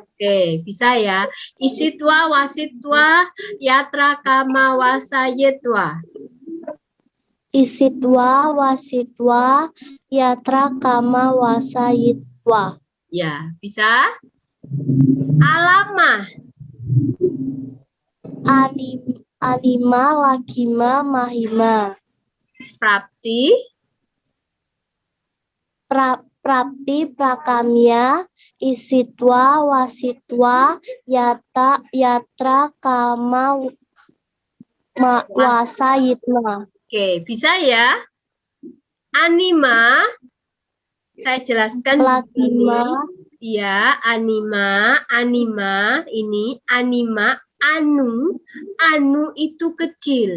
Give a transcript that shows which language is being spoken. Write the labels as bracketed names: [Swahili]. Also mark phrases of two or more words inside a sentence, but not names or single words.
[Indonesian] Oke, bisa ya. Isitwa, Wasitwa, Yatra, Kama, Wasa, Yetwa. Isitwa, Wasitwa, Yatra, Kama, Wasa, Yetwa. Ya, bisa. Alamah. Anima, lagima, mahima. Prapti. Prapti, prakamya, isitwa, wasitwa, yatra, kama, wasa, yitma. Oke, bisa ya. Anima, saya jelaskan di sini. Ya, anima ini anima, anu itu kecil.